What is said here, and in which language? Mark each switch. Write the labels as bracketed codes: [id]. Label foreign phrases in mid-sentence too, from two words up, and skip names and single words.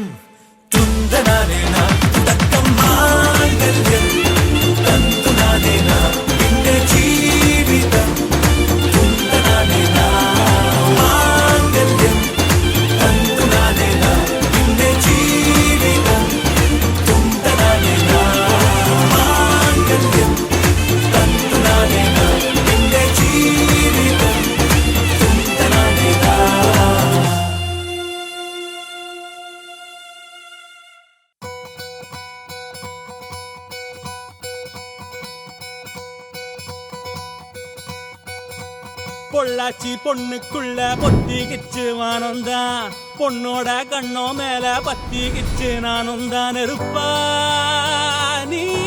[ml] തുണ്ടനാനേന തുടക്കം മാംഗല്യം തന്തുനാനേന പിന്നെ ജീവിതം തുണ്ടനാനേന മാംഗല്യം തന്തുനാനേന പിന്നെ ജീവിതം തുണ്ടനാനേന മാംഗല്യം തന്തുനാനേന പിന്നെ ജീവിതം തുണ്ടനാനേന. [ta] பொள்ளாச்சி பொண்ணுக்குள்ள பொத்திக்கிச்சு வானந்தான் பொண்ணோட கண்ணோ மேல பத்திக்கிச்சு நானும் தான் இருப்பா நீ